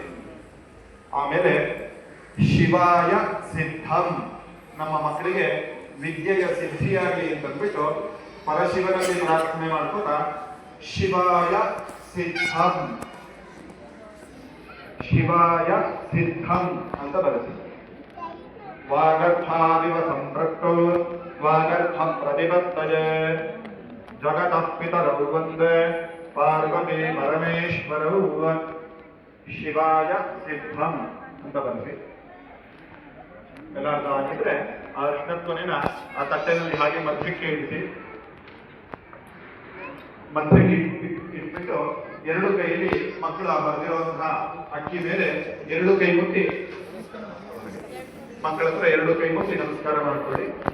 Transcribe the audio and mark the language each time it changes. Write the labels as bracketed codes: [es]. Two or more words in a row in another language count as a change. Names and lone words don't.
[kn] ಆಮೇಲೆ [sa] ಶಿವಾಯ ಸಿದ್ಧಂ, [kn] ನಮ್ಮ ಮಕ್ಕಳಿಗೆ ವಿದ್ಯೆಯ ಸಿದ್ಧಿಯಾಗಲಿ ಅಂತಂದ್ಬಿಟ್ಟು ಪರಶಿವನಲ್ಲಿ ಪ್ರಾರ್ಥನೆ ಮಾಡ್ಕೋತಾ [sa] ಶಿವಾಯ ಸಿದ್ಧಂ, ಶಿವಾಯ ಸಿದ್ಧಂ [kn] ಅಂತ ಬರೆಸಿ. [sa] ವಾಗರ್ಥಾವಿವ ಸಂಪೃಕ್ತೌ ವಾಗರ್ಥ ಪ್ರತಿಪತ್ತಯೇ ಜಗತಃ ಪಿತರೌ ವಂದೇ ಪಾರ್ವತಿ ಪರಮೇಶ್ವರೌ. ಶಿವಾಯ ಸಿದ್ಧಂ [kn] ಅಂತ ಬರೆಸಿ. ಎಲ್ಲಾರ್ದು ಆಗಿದ್ರೆ ಆ ಅರ್ಶನತ್ವನೇನ ಆ ತಟ್ಟೆನಲ್ಲಿ ಹಾಗೆ ಮಧ್ಯಕ್ಕೆ ಇರಿಸಿ. ಮಧ್ಯಕ್ಕೆ ಇಟ್ಬಿಟ್ಟು ಎರಡು ಕೈಯಲ್ಲಿ ಮಕ್ಕಳು ಆ ಬರೆದಿರುವಂತಹ ಅಕ್ಕಿ ಮೇಲೆ ಎರಡು ಕೈ ಮುಟ್ಟಿ ಮಕ್ಕಳ ಹತ್ರ ಎರಡು ಕೈ ಮುಟ್ಟಿ ನಮಸ್ಕಾರ ಮಾಡ್ಕೊಳ್ಳಿ.